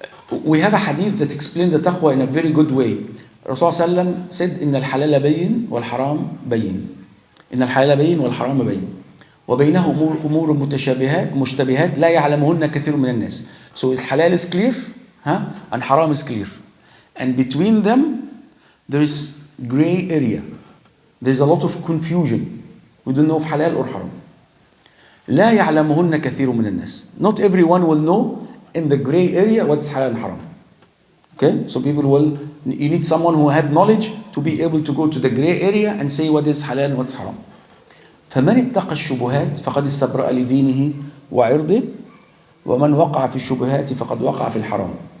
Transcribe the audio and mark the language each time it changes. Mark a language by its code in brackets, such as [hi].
[en] We have a hadith that explains the taqwa in a very good way. Rasulullah said, [ar] إن الحلال بين والحرام بين. إن الحلال بين والحرام بين. وبينه أمور مشتبهات لا يعلمهن كثير من الناس. [en] So his halal is clear, and haram is clear. And between them, there is gray area. There's a lot of confusion. We don't know if halal or haram. [ar] لا يعلمهن كثير من الناس. [en] Not everyone will know in the gray area what's halal and haram. Okay? So you need someone who have knowledge to be able to go to the gray area and say what is halal and what's haram. [ar] فمن اتقى الشبهات فقد استبرأ لدينه وعرضه ومن وقع في الشبهات فقد وقع في الحرام.